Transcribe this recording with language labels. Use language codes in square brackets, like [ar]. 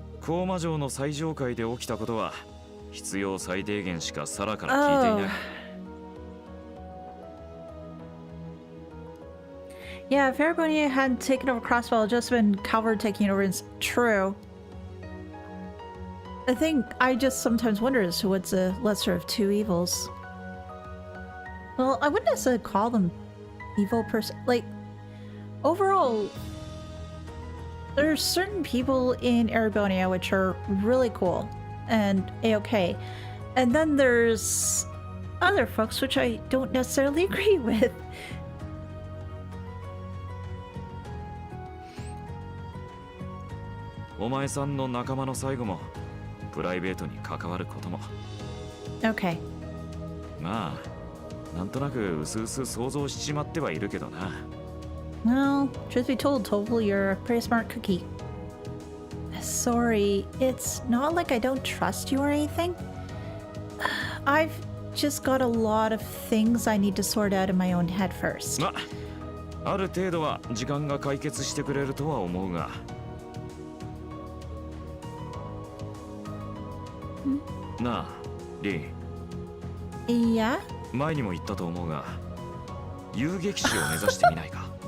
[ja] 高魔城の最上階で起きたことは必要最低限しかサラから聞いていない。 [en] Yeah, if Aragonia hadn't taken over Crossbell, it'd just been Calvert taking over. It's true. I think I just sometimes wonder as to what's the lesser of two evils. Well, I wouldn't necessarily call them evil like, overall, there's certain people in Aragonia which are really cool and a-okay. And then there's other folks which I don't necessarily agree with. [ja] お前さんの仲間の最後もプライベートに関わることも。 [en] Okay. [ja] まあ、なんとなく薄々想像しちまってはいるけどな。 [en] Well, truth be told, Toval, you're a pretty smart cookie. Sorry, it's not like I don't trust you or anything. I've just got a lot of things I need to sort out in my own head first. [ja] まあ、ある程度は時間が解決してくれるとは思うが。なあ、リン。 [en] Yeah? [ja] 前にも言ったと思うが、遊撃士を目指してみないか。